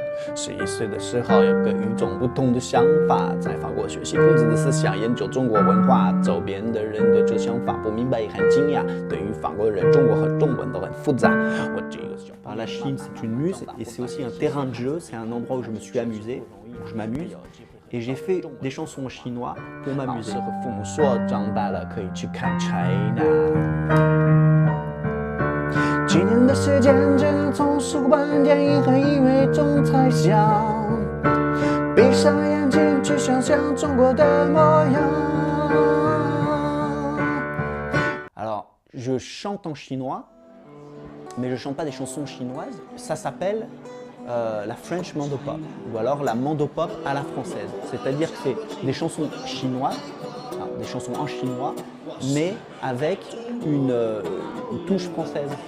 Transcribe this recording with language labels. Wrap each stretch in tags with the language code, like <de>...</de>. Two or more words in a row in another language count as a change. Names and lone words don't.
<zh>11 岁的时候，有个与众不同的想法，在法国学习孔子的思想，研究中国文化。周边的人对这想法不明白，也很惊讶。对于法国人，中国和中文都很复杂。</zh> <fr>La Chine, c'est une muse et c'est aussi un terrain de jeu, c'est un endroit où je me suis amusé, où je m'amuse. Et j'ai fait des chansons en chinois pour m'amuser.</fr> <zh>和父母说，长大了可以去看 China。几年的时间，只能从书本、电影和音乐中猜想，闭上眼睛去想象中国的模样。</zh> <fr>Alors, je chante en chinois, mais je chante pas des chansons chinoises. Ça s'appelle la French Mandopop, ou alors la Mandopop à la française. C'est-à-dire que c'est des chansons chinoises, des chansons en chinois, mais avec une touche française.</fr>